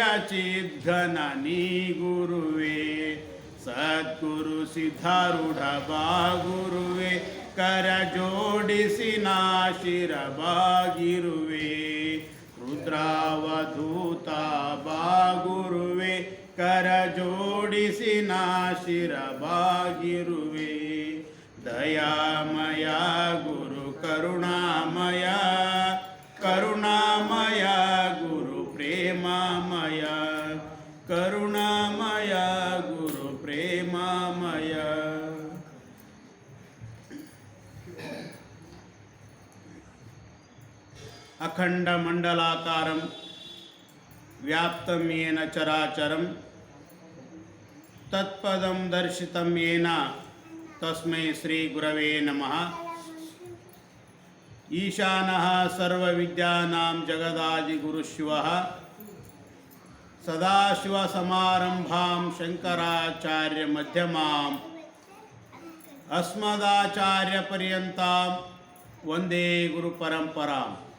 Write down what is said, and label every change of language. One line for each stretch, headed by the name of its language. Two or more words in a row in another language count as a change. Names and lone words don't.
Kannada: ಚಿದ್ಘನ ನೀ ಗುರುವೇ ಸದ್ಗುರು ಸಿದ್ಧಾರೂಢ ಬಾ ಗುರುವೇ ಕರ ಜೋಡಿಸಿ ನಾಶಿರ ಬಾಗಿರುವೆ ರುದ್ರಾವಧೂತ ಬಾ ಗುರುವೇ ಕರ ಜೋಡಿಸಿ ನಾಶಿರ ಬಾಗಿರುವೆ ದಯಾಮಯ ಗುರು ಕರುಣಾಮಯ ಕರುಣಾಮಯ ಗುರು ಪ್ರೇಮಮಯ ಕರುಣಾಮಯ ಗುರು ಪ್ರೇಮಮಯ
Sanskrit: ಅಖಂಡ ಮಂಡಲಾಕಾರಂ ವ್ಯಾಪ್ತಂ ಯೇನ ಚರಾಚರಂ ತತ್ಪದಂ ದರ್ಶಿತಂ ಯೇನ ತಸ್ಮೈ ಶ್ರೀ ಗುರವೇ ನಮಃ ಈಶಾನಃ ಸರ್ವವಿದ್ಯಾನಾಂ ಜಗದಾದಿಗುರುಶಿವಃ ಸದಾಶಿವಸಮಾರಂಭಾಂ ಶಂಕರಾಚಾರ್ಯ ಮಧ್ಯಮಾಂ ಅಸ್ಮದಾಚಾರ್ಯಪರ್ಯಂತಾಂ ವಂದೇ ಗುರುಪರಂಪರಾಂ.